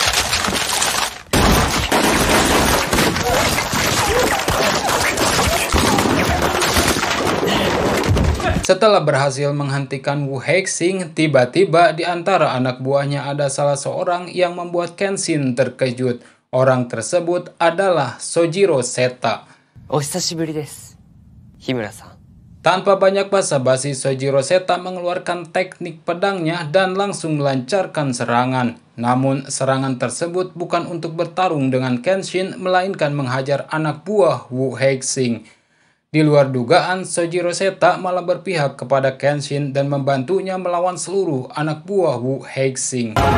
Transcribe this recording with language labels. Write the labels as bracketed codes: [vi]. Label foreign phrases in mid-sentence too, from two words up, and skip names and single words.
[id] Setelah berhasil menghentikan Wu Hexing, tiba-tiba di antara anak buahnya ada salah seorang yang membuat Kenshin terkejut. Orang tersebut adalah Sojiro Seta. [ja] お久しぶりです、日村さん。 [id] Tanpa banyak basa-basi, Sojiro Seta mengeluarkan teknik pedangnya dan langsung melancarkan serangan. Namun, serangan tersebut bukan untuk bertarung dengan Kenshin, melainkan menghajar anak buah Wu Hexing. Di luar dugaan, Sojiro Seta malah berpihak kepada Kenshin dan membantunya melawan seluruh anak buah Wu Hexing.